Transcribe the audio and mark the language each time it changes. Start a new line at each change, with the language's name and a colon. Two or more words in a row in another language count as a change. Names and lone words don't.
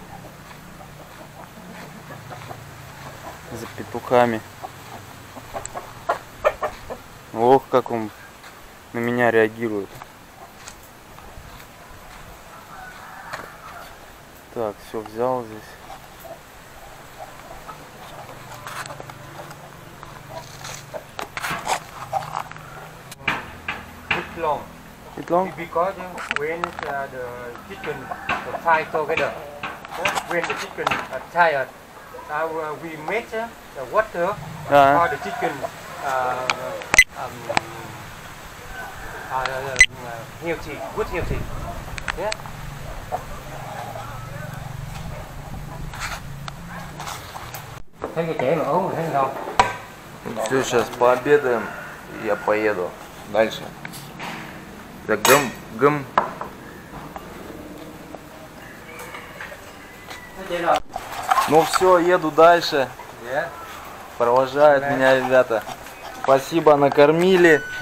Russian: За петухами. Ох, как он на меня реагирует. Так, все взял здесь.
English: It's long? Because when the chicken fry together, when the chicken tired, we make the water for the chicken healthy, good healthy. Yeah.
Vietnamese: Thấy cái trẻ mà ốm rồi thấy không?
Russian: Все, сейчас пообедаем, и я поеду дальше. Так, гм. Ну все, еду дальше. Провожают меня ребята. Спасибо, накормили.